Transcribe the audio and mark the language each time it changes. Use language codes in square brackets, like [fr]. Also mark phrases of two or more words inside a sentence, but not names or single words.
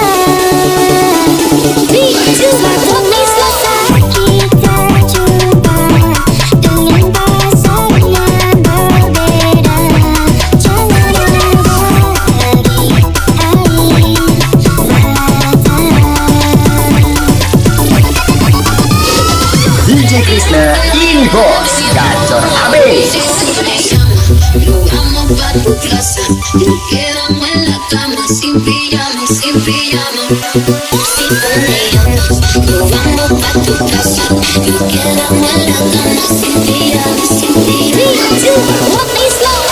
[ms] Suatu selesai kita jumpa dengan pasangan berbeda. Jangan ada hari-hari [id] DJ Krishna Infos Gacor Abis. [es] Nos vamos pa' tu casa y nos quedamos en la cama sin pijama, sin pijama. Si peleamos, nos vamos pa' tu casa y nos quedamos en la cama sin pijama, sin pijama. [en] 3, 2, 1, play slow.